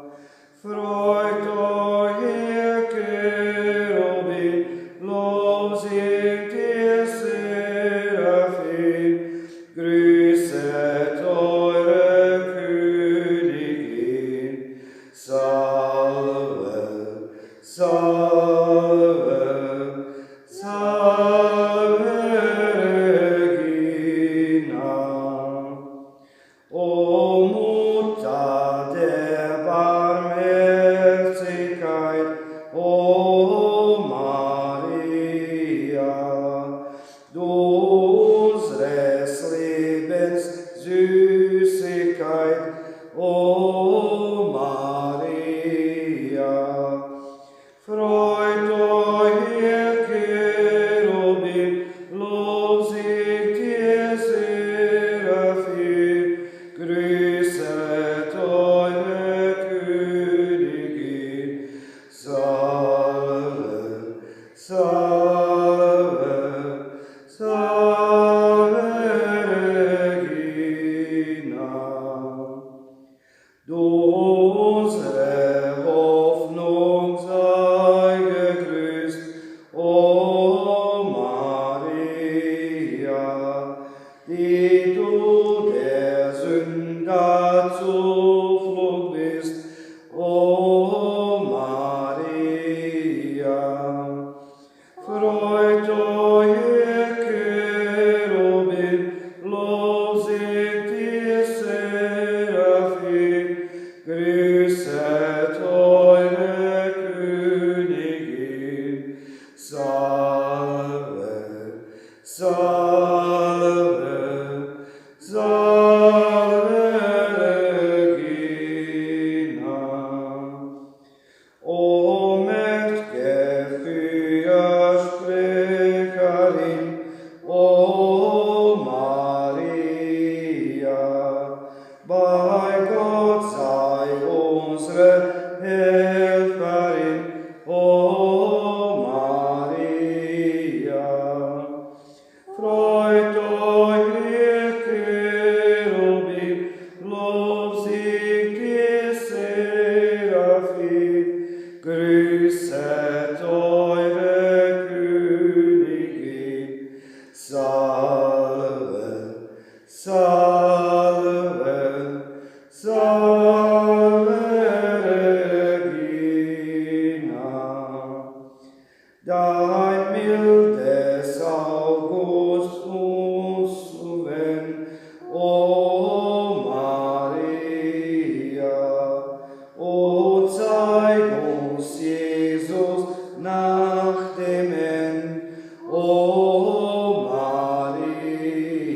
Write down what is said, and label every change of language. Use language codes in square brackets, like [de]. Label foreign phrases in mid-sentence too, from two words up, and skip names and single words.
[de] Freut euch, ihr Cherubim, losingt ihr Seraphim, grüßet eure Königin. [la] Salve, salve, salve Regina. [de] O Mutter der Barmherzigkeit, o Maria, du unseres Lebens Süßigkeit, o Maria. Freut euch, ihr Cherubim, losingt ihr Seraphim, grüßet eure Königin. [la] Salve, salve, salve Regina. [de] Du unsere Hoffnung sei gegrüßt, o Maria, die du der Sünder Zuflucht bist, o Maria. Freut euch, ihr Cherubim, losingt ihr Seraphim, grüßet eure Königin. [la] Salve, salve, salve Regina. [de] O mächtige Fürsprecherin, o Maria, bei Gott sei unsere Helferin, o Maria. Freut euch, ihr Cherubim, losingt ihr Seraphim, grüßet eure Königin. [la] Salve, salve, salve Regina. [de] Dein mildes August uns zuwendet, o Maria, o zeig uns Jesus nach dem End, o Maria.